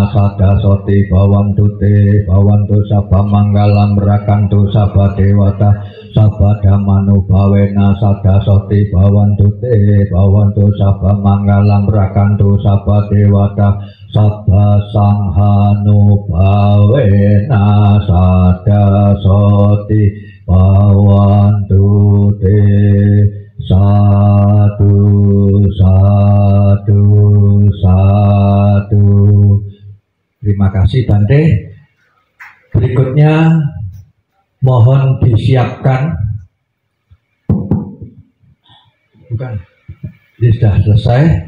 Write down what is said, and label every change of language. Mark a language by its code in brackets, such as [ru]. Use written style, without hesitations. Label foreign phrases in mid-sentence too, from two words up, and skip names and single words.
[pi] sada soti bawantu te bawantu sabba manggalam rakantu sabba dewata sabba dhamano bawena sada soti bawantu te bawantu sabba manggalam rakantu sabba dewata sabba sanghano bawena sada soti bawantu te. [id] Satu, satu, satu. Terima kasih Bante. Berikutnya mohon disiapkan. Bukan, ini sudah selesai.